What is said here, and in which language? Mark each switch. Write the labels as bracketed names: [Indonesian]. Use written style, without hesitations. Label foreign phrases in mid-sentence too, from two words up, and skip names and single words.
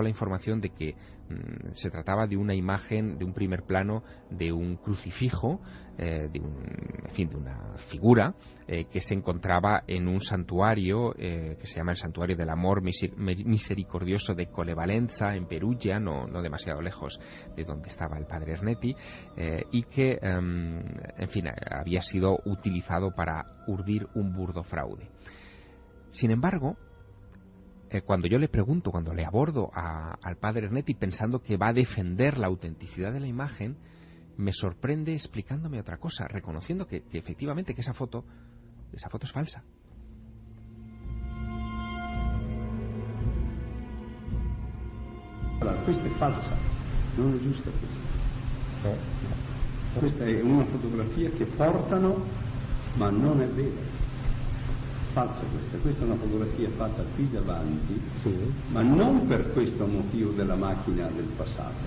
[Spanish] la información de que se trataba de una imagen, de un primer plano, de un crucifijo, de una figura que se encontraba en un santuario que se llama el Santuario del Amor Misericordioso de Colevalenza, en Perugia, no demasiado lejos de donde estaba el padre Ernetti, y que, había sido utilizado para urdir un burdo fraude. Sin embargo, cuando yo le pregunto, cuando le abordo al padre Ernetti pensando que va a defender la autenticidad de la imagen, me sorprende explicándome otra cosa, reconociendo que efectivamente que esa foto es falsa. [Italian] Allora, questa è falsa, non è giusta questa. Questa è una fotografia che portano, ma non è vera. Falsa questa è una fotografia fatta qui davanti, ma non per questo motivo della macchina del passato.